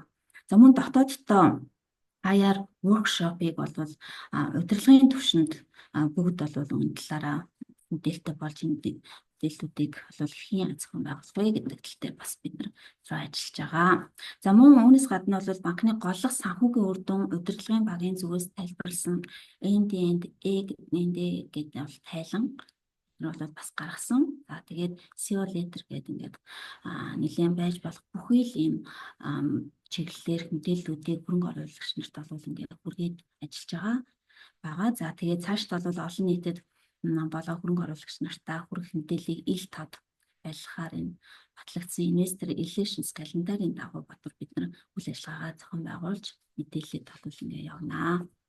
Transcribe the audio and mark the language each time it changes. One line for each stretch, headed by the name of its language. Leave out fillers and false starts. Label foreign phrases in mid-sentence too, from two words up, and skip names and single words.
Mongolian: За мөн дотооддоо
English: IR workshop-
Mongolian: ыг бол удирдлагын түвшинд бүгд бол энэ талаараа мэдээлэлтэй болж мэдээллүүдийг бол хэн зохион байгуулах вэ гэдэг тал дээр бас бид нар ажиллаж байгаа. За мөн үүнээс гадна бол банкны голлох санхүүгийн үр дүн удирдлагын багийн зүгээс тайлбарлсан end-to-end гэдэг бол тайлан бол бас гаргасан. За тэгээд
English: SEO letter
Mongolian: гэдэг ингээд нэлээд байж болох бүхий л ийм чиглэлээр мэдээллүүдийг хөрөнгө оруулагч нарт бол ингээд хүргээд ажиллаж байгаа. За тэгээд цаашд бол олон нийтэд болоо хөрөнгө оруулагч нартаа хүрэх мэдээллийг ил тод байлгахаар энэ батлагдсан
English: investor relations
Mongolian: календарийн дагуу батар бид нар үйл ажиллагаагаа зохион байгуулж мэдээлэлд бол ингээд явнаа.